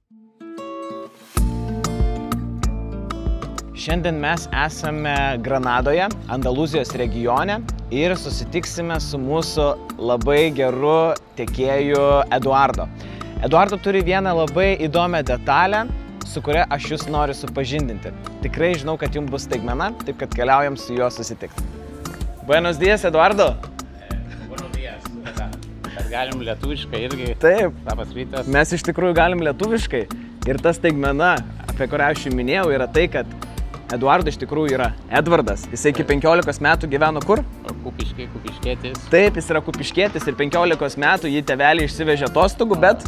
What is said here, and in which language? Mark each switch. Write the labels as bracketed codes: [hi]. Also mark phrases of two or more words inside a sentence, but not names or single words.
[lt] Šiandien mes esame Granadoje, Andalūzijos regione ir susitiksime su mūsų labai geru tiekėju Eduardo. Eduardo turi vieną labai įdomią detalę, su kuria aš jūs noriu supažindinti. Tikrai žinau, kad jums bus staigmena, taip kad keliaujam su juo susitikti. [es] Buenos días, Eduardo. Buenos días. [lt] Kad galim lietuviškai irgi. Taip. Labas rytas. Mes iš tikrųjų galim lietuviškai. Ir ta staigmena, apie kurią aš jums minėjau, yra tai, kad Eduardo iš tikrųjų yra Edvardas. Jis iki 15 metų gyveno kur? Kupiškėtis. Taip, jis yra kupiškėtis ir 15 metų jį tėveliai išsivežė atostogų, bet...